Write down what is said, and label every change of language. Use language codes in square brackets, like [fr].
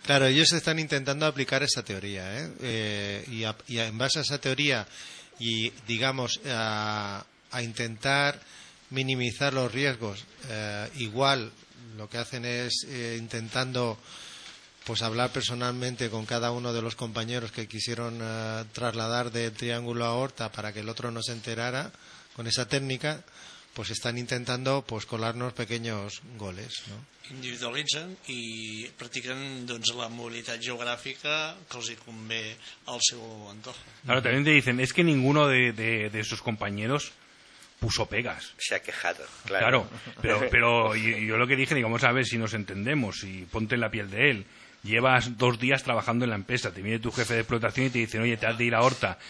[es] Claro, ellos están intentando aplicar esa teoría, y en base a esa teoría y, digamos, a intentar minimizar los riesgos, igual lo que hacen es intentando pues hablar personalmente con cada uno de los compañeros que quisieron trasladar del Triángulo a Horta para que el otro no se enterara con esa técnica, pues están intentando pues colarnos pequeños goles, ¿no? [ca] Individualitzen i practiquen doncs la mobilitat geogràfica que els convé al seu entorn. [es] Claro, también te dicen, es que ninguno de esos compañeros puso pegas. Se ha quejado, claro. Claro, pero yo lo que dije, digamos, a ver si nos entendemos, y ponte en la piel de él. Llevas dos días trabajando en la empresa, te viene tu jefe de explotación y te dicen, oye, te has de ir a Horta.